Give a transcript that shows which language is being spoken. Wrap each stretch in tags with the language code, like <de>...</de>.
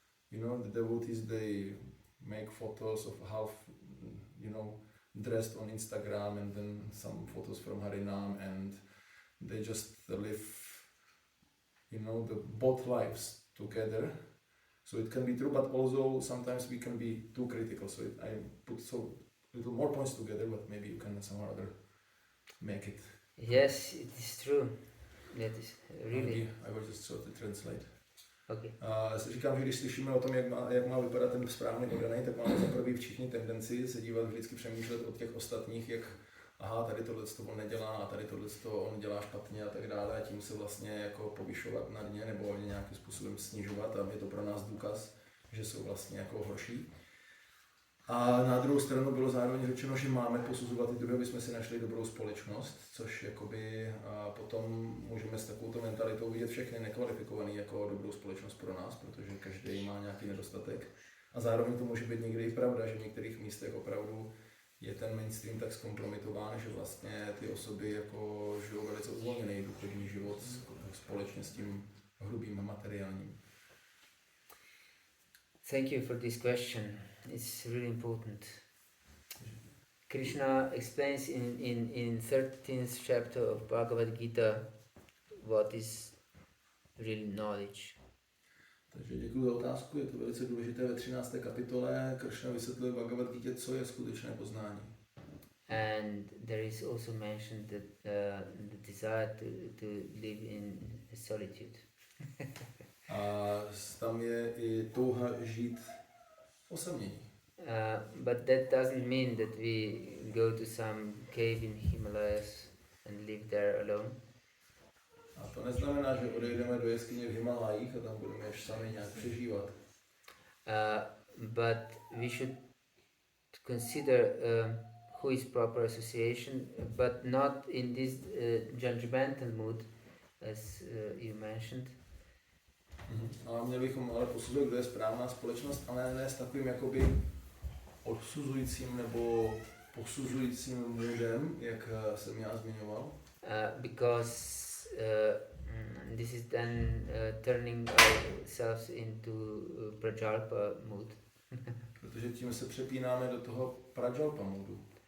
<en>The devotees, they make photos of how, dressed on Instagram, and then some photos from Harinam, and they just live, the both lives together. So it can be true, but also sometimes we can be too critical. So I put so little more points together, but maybe you can somehow or other make it. Yes, it is true. That is really. I will just sort of translate. Okay.</en> <cs>Říkám, že když slyšíme o tom, jak má vypadat ten správný oddaný, tak máme zaprvé všichni tendenci se dívat, vždycky přemýšlet od těch ostatních, jak aha, tady tohle on nedělá a tady tohle on dělá špatně a tak dále, a tím se vlastně jako povyšovat nad ně nebo nějakým způsobem snižovat, a je to pro nás důkaz, že jsou vlastně jako horší. A na druhou stranu bylo zároveň řečeno, že máme posuzovat i druhé, aby jsme si našli dobrou společnost, což jakoby potom můžeme s takovouto mentalitou vidět všechny nekvalifikovaný jako dobrou společnost pro nás, protože každý má nějaký nedostatek. A zároveň to může být někdy i pravda, že v některých místech opravdu je ten mainstream tak zkompromitován, že vlastně ty osoby jako žijou velice uvolněný duchovní život společně s tím hrubým materiálním.</cs> <en>Thank you for this question. It's really important. Krishna explains in 13th chapter of Bhagavad Gita what is real knowledge.</en> <cs>Takže děkuji za otázku, je to velice důležité. Ve 13. kapitole Krishna vysvětluje Bhagavad Gita, co je skutečné poznání.</cs> <en>And there is also mentioned that the desire to live in solitude.</en> <cs>A tam je i touha žít v osamění.</cs> <en>But that doesn't mean that we go to some cave in Himalayas and live there alone.</en> <cs>A to neznamená, že odejdeme do jeskyně v Himalajích a tam budeme ještě sami nějak přežívat.</cs> <en>But we should consider who is proper association, but not in this judgmental mood, as you mentioned.</en> <cs>Ale měli bychom ale posuzovat, kdo je správná společnost, ale ne s takovým jakoby odsuzujícím nebo posuzujícím moodem, jak jsem já zmiňoval.</cs> <en>Because this is then turning ourselves into prajalpa mood.</en> <cs>Protože tím se přepínáme do toho prajalpa moodu.</cs>